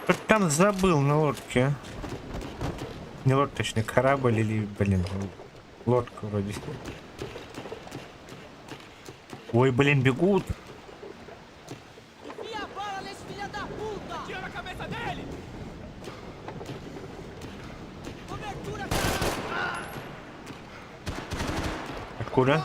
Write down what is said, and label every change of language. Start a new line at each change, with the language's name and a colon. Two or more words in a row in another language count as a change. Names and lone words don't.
Russian: там забыл на лодке. Не лодка, точнее, корабль или, блин, лодка вроде. Ой, блин, бегут.
Portuguese: Enfia a bala nesse filho da puta! Tira a cabeça dele! Cobertura, caralho!
Russian: Откуда?